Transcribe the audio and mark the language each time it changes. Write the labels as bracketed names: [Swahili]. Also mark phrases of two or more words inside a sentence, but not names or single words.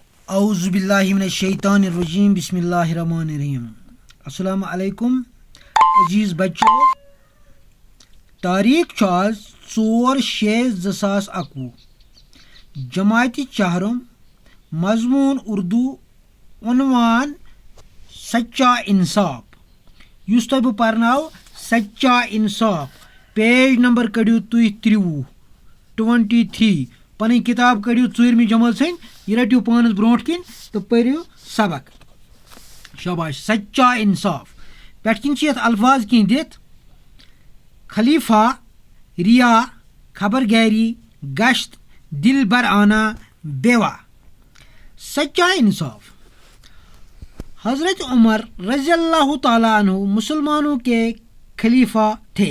[Arabic] اعوذ باللہ من الشیطان الرجیم بسم اللہ الرحمن الرحیم. السلام علیکم [Urdu] عزیز بچو. [Kashmiri] تاریخ چھُ آز 4/6/2021. [Urdu] جماعتِ چہرم. مضمون اردو. عنوان سچا انصاف. [Kashmiri] یُس تۄہہِ بہٕ پرناو سچا انصاف. [English] page number [Kashmiri] کٔڑِو تُہۍ 23 پنٕنۍ کِتاب کٔڑِو 4مہِ جمٲژ ہٕنٛدۍ. یہِ رٔٹِو پانَس برونٛٹھ کِنۍ تہٕ پٔرِو سبق. شاباش. سچا انصاف پٮ۪ٹھ کِنۍ چھِ یَتھ الفاظ کینٛہہ دِتھ: [Urdu] خلیفہ، ریا، خبر گیری، گشت، دل بر آنا، بیوہ. سچا انصاف. حضرت عمر [Arabic] رضی اللہ تعالیٰ عنہ [Urdu] مسلمانوں کے خلیفہ تھے.